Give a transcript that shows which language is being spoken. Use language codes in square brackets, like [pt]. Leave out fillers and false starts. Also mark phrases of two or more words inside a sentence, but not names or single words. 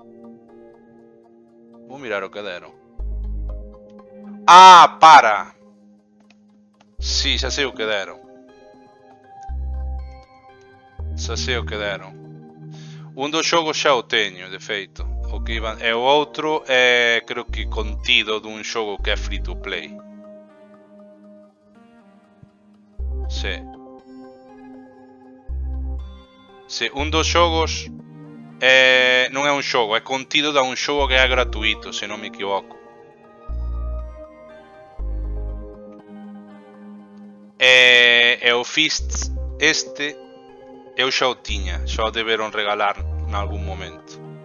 [gl] Vou mirar o que deron. Ah, para! Si, xa sei o que deron. Un dos xogos xa o teño, de feito. E o outro é, creo que contido dun xogo que é [en] free to play. [gl] Sí, un dos xogos non é un xogo, é contido da un xogo que é gratuito, se non me equivoco. E o Fist este eu xa o tiña, xa o deberon regalar nalgún momento.